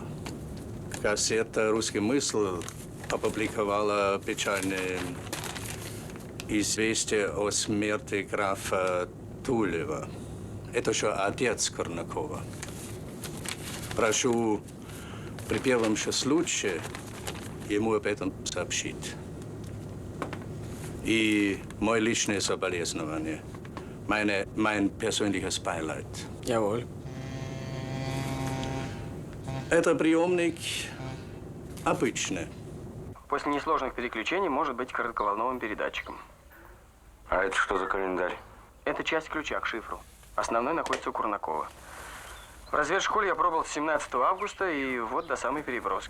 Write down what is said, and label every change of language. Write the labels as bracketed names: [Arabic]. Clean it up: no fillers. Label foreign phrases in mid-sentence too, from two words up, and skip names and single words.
[Russian] Газета «Русский мысль» опубликовала печальное известие о смерти графа Тулева. Это еще отец Корнакова. Прошу при первом же случае ему об этом сообщить. И мой личное соболезнование, [German] mein persönliches Beileid. Jawohl. [Russian] Это приемник обычный. После несложных переключений может быть коротковолновым передатчиком. А это что за календарь? Это часть ключа к шифру. Основной находится у Курнакова. В разведшколе я пробовал с 17 августа и вот до самой переброски.